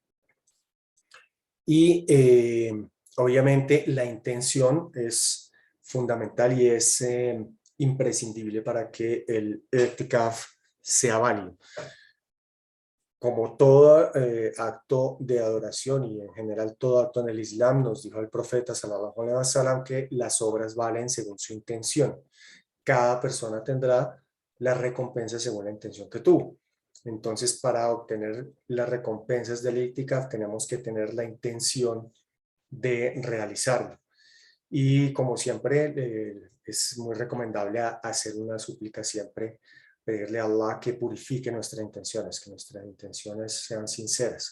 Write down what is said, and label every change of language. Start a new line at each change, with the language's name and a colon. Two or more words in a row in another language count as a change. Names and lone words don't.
Spanish: Y obviamente la intención es fundamental y es imprescindible para que el itikaf sea válido. Como todo acto de adoración y en general todo acto en el Islam, nos dijo el profeta
Arabic: صلى الله عليه وسلم
Spanish: que las obras valen según su intención. Cada persona tendrá la recompensa según la intención que tuvo. Entonces, para obtener las recompensas del itikaf tenemos que tener la intención de realizarlo. Y como siempre, es muy recomendable hacer una súplica siempre, pedirle a Allah que purifique nuestras intenciones, que nuestras intenciones sean sinceras.